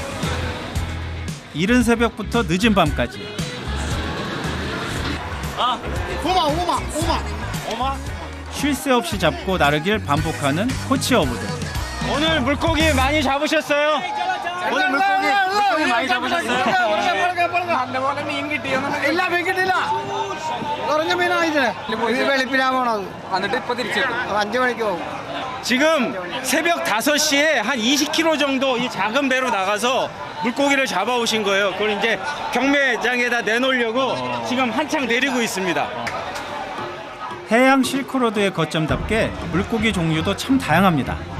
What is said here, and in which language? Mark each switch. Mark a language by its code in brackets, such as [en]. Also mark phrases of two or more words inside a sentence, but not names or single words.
[ko] 이른 새벽부터 늦은 밤까지 오마? 쉴 새 없이 잡고 나르길 반복하는 코치 어부들. 오늘 물고기 많이 잡으셨어요? 오늘 물고기 많이 잡으셨어요? [ml] കുറഞ്ഞ മീനായിട്ട് ഇത് വെളുപ്പിനാ പോണത് എന്നിട്ട് ഇപ്പൊ തിരിച്ചെത്തും 5 മണിക്ക് പോകും [ko] 지금 새벽 5시에 한 20km 정도 이 작은 배로 나가서 물고기를 잡아오신 거예요. 그걸 이제 경매장에다 내놓으려고 지금 한창 내리고 있습니다. 해양 실크로드의 거점답게 물고기 종류도 참 다양합니다.